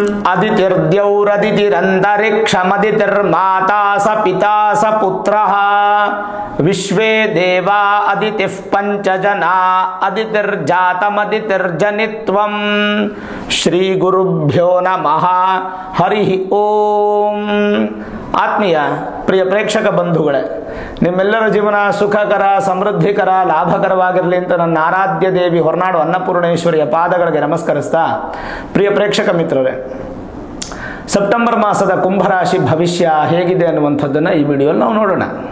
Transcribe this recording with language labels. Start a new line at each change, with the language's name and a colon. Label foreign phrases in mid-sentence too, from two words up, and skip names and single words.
Sanskrit: ಅದಿತಿರ್ದ್ಯೌರದಿತಿರಂತರಿಕ್ಷಮದಿತಿರ್ಮಾತಾ ಸ ಪಿತಾ ಸ ಪುತ್ರಃ ವಿಶ್ವೇ ದೇವಾ ಅದಿತಿಃ ಪಂಚಜನಾ ಅದಿತಿರ್ಜಾತಮದಿತಿರ್ಜನಿತ್ವಂ. ಶ್ರೀ ಗುರುಭ್ಯೋ ನಮಃ. ಹರಿ ಓಂ.
Kannada: ಆತ್ಮೀಯ ಪ್ರಿಯ ಪ್ರೇಕ್ಷಕ ಬಂಧುಗಳೇ, ನಿಮ್ಮೆಲ್ಲರ ಜೀವನ ಸುಖಕರ, ಸಮೃದ್ಧಿಕರ, ಲಾಭಕರವಾಗಿರಲಿ ಅಂತ ನನ್ನ ಆರಾಧ್ಯ ದೇವಿ ಹೊರನಾಡು ಅನ್ನಪೂರ್ಣೇಶ್ವರಿಯ ಪಾದಗಳಿಗೆ ನಮಸ್ಕರಿಸ್ತಾ, ಪ್ರಿಯ ಪ್ರೇಕ್ಷಕ ಮಿತ್ರರೇ, ಸೆಪ್ಟೆಂಬರ್ ಮಾಸದ ಕುಂಭರಾಶಿ ಭವಿಷ್ಯ ಹೇಗಿದೆ ಅನ್ನುವಂಥದ್ದನ್ನು ಈ ವಿಡಿಯೋಲ್ಲಿ ನಾವು ನೋಡೋಣ.